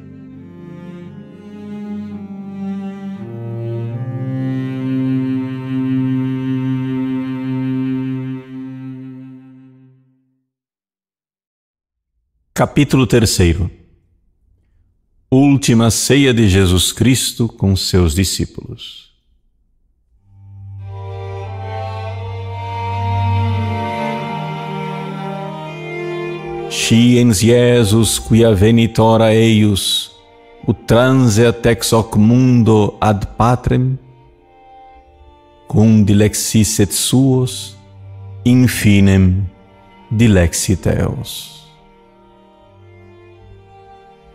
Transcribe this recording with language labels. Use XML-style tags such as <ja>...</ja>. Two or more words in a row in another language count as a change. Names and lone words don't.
<pt>Capítulo 3. Última ceia de Jesus Cristo com seus discípulos.</pt> <la>Sciens Jesus quia venitora eius, utranseat ex hoc mundo ad patrem, cum dilexisset suos, infinem dilexit eos.</la>